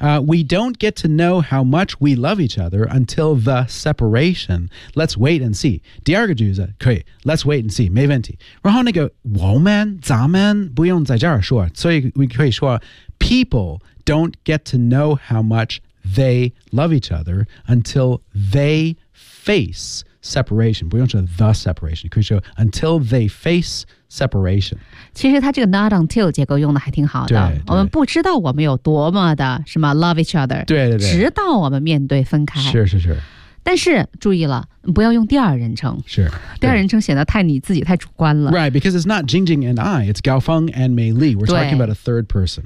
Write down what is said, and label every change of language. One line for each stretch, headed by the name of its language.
English: We don't get to know how much we love each other until the separation. Let's wait and see.
Chinese: 第二个句子可以
English: Let's wait and see. 没问题。
Chinese: 然后那个我们咱们不用在这儿说。所以我可以说
English: People don't get to know how much they love each other until they face separation.
Chinese: 不用说
English: the separation.
Chinese: 可以说
English: until they face separation
Chinese: 其实他这个 not until 结构用的还挺好的对对我们不知道我们有多么的什么
English: love each other
Chinese: 对对对直到我们面对分开是是是但是注意了不要用第二人称是第二人称显得太你自己太主观了
English: Right, because it's not Jingjing and I It's Gao Feng and Mei Li We're talking about a third person